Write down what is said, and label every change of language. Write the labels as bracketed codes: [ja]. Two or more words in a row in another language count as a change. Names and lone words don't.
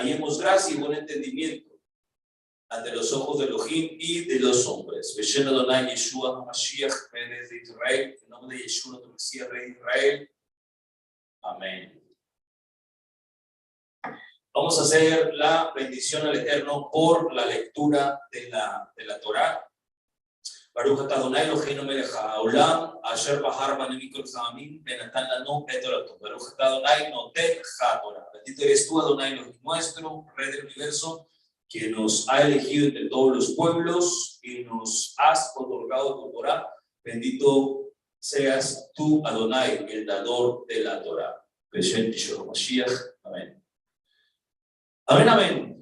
[es] hallemos gracia y buen entendimiento ante los ojos de Elohim y de los hombres. [he] בשם אדוני ישוע המשיח, [es] Pérez de Israel, en nombre de Yeshua, nuestro Mesías, Rey de Israel. Amén. Vamos a hacer la bendición al Eterno por la lectura de la Torá. [he] ברוך אתה אדוני אלוהינו מלך העולם, אשר בחר בנו מכל העמים, ונתן לנו את תורתו. ברוך אתה אדוני נותן התורה. [es] Bendito eres tú, Adonai Elohim nuestro, Rey del universo, que nos ha elegido entre todos los pueblos y nos has otorgado tu Torah. Bendito seas tú, Adonai, el dador de la Torah. [he] בשם ישוע משיח. [es] Amén. Amén, amén.